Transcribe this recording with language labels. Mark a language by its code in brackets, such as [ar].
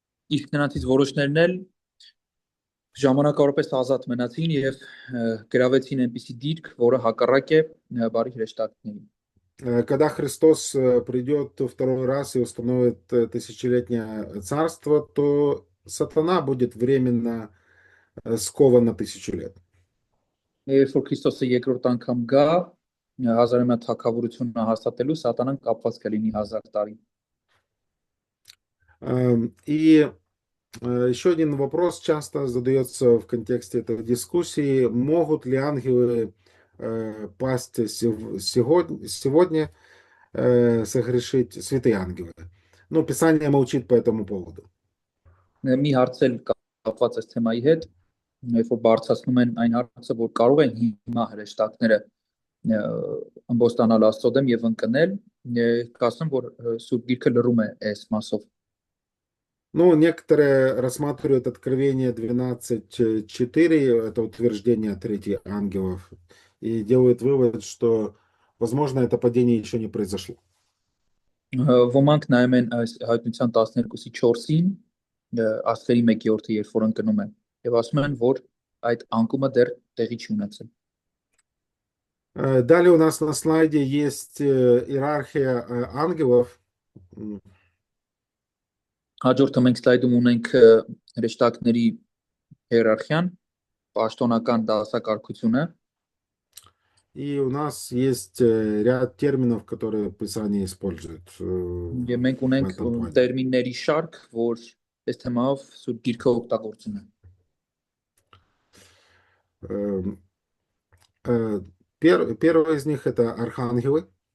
[hy] Իսկ նրանցից որոշներն էլ ժամանակավորապես ազատ մնացին եւ գրավեցին այնպիսի դիրք, որը հակառակ է բարի հրեշտակներին։ [ru] Когда Христос придет второй раз и установит тысячелетнее царство, то сатана будет временно скован на 1000 лет. [hy] Երբ որ Քրիստոսը երկրորդ անգամ գա, հազարամյա թագավորությունը հաստատելու սատանան կապված կլինի 1000 տարի։ [ru] И еще один вопрос часто задается в контексте этой дискуссии. Могут ли ангелы пасть сегодня, согрешить святые ангелы? Ну, Писание молчит по этому поводу. [hy] Մի հարց էլ կապված է թեմայի հետ, երբ որ բարձրացնում են այն հարցը, որ կարող են հիմա հրեշտակները ամբոստանալ Աստծո դեմ եւ ընկնել, կասեմ, որ Սուրբ Գիրքը լրում է այս մասով։ [ru] Ну, некоторые рассматривают Откровение 12:4, это утверждение третьих ангелов, и делают вывод, что, возможно, это падение еще не произошло. [hy] Ոմանք նայում են այս հայտնության 12:4-ին, աստղերի 1/3-ը երբ որ ընկնում է, եւ ասում են, որ այդ անկումը դեռ տեղի չի ունեցել։ [ru] Далее у нас на слайде есть иерархия ангелов. [hy] Հաջորդը մենք սլայդում ունենք հրեշտակների հիերարխիան, պաշտոնական դասակարգությունը։ [ru] И у нас есть ряд терминов, которые Писание использует. [hy] Եվ մենք ունենք տերմինների շարք, որ այս թեմայով Սուրբ Գիրքը օգտագործում է։ [ru] Первый из них это архангелы.